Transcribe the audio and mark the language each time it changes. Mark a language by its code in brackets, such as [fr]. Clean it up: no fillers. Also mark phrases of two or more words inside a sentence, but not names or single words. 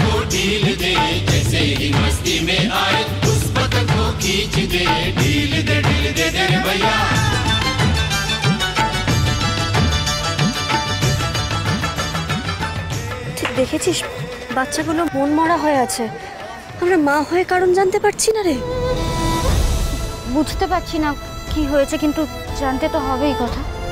[hi] ढील दे, जैसे ही मस्ती में आए उस पतंग को खींच दे, ढील दे रे भैया। [bn] দেখেছিস বাচ্চাগুলো মন মরা হয়ে আছে, আমরা মা হয়ে কারণ জানতে পারছি না রে। বুঝতে পারছি না কি হয়েছে, কিন্তু জানতে তো হবেই কথা।